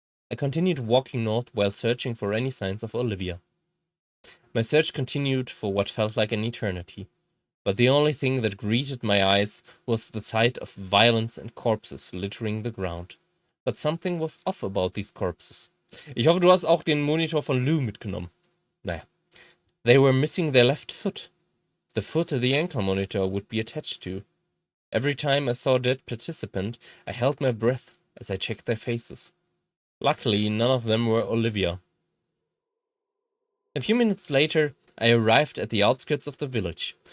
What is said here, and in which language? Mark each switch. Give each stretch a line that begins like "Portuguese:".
English: I continued walking north while searching for any signs of Olivia. My search continued for what felt like an eternity, but the only thing that greeted my eyes was the sight of violence and corpses littering the ground. But something was off about these corpses.
German: Ich hoffe, du hast auch den Monitor von Lou mitgenommen. Naja.
English: They were missing their left foot. The foot the ankle monitor would be attached to. Every time I saw a dead participant, I held my breath as I checked their faces. Luckily, none of them were Olivia. A few minutes later, I arrived at the outskirts of the village.